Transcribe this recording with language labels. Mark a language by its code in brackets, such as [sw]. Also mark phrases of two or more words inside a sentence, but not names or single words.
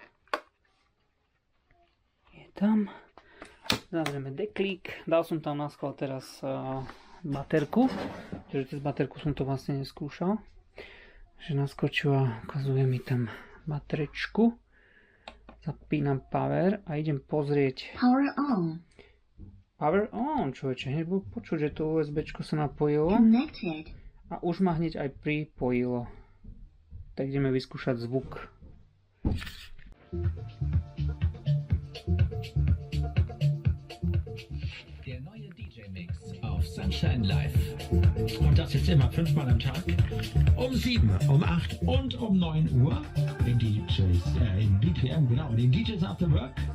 [sk] Je tam. Zavrieme deklík. Dal som tam na schvál teraz baterku. Takže cez baterku som to vlastne neskúšal. Že naskočila, ukazuje mi tam baterečku. Zapínam power a idem pozrieť. [en] Power on. Power on, [sk] človeče. Hneď bol počuť, že to USBčko sa napojilo. Connected. A už ma hneď aj pripojilo. Tak ideme vyskúšať zvuk. [de] Der neue DJ-Mix auf Sunshine Live. Und das jetzt immer 5-mal am Tag. Um 7, um 8 und um 9 Uhr. In BPM, genau. Den DJs After Work.